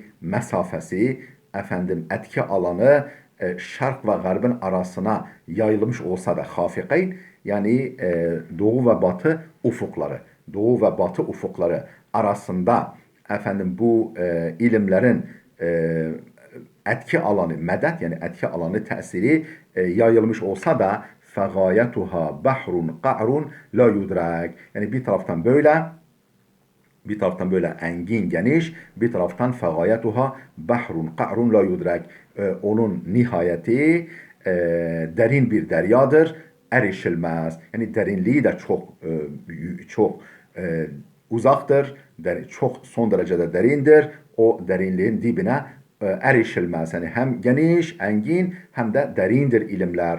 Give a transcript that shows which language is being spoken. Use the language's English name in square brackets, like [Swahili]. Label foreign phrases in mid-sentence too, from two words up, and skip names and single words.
[Turkish] mesafesi, etki alanı şark ve garbın arasına yayılmış olsa da, hafikayn yani doğu ve batı ufukları arasında bu ilimlerin etki alanı, medet yani etki alanı, tesiri yayılmış olsa da [Arabic] فَغَايَتُهَا بَحْرٌ قَعْرٌ لَا يُدْرَكْ, [Turkish] yani bir taraftan böyle engin, geniş, bir taraftan [Arabic] فَغَايَتُهَا بَحْرٌ قَعْرٌ لَا يُدْرَكْ, [Turkish] onun nihayeti derin bir deryadır, erişilmez. Yani derinliği de çok uzaktır, çok son derecede derindir. o derinliğin dibine erişilmez. Yani hem geniş, engin hem de derindir ilimler.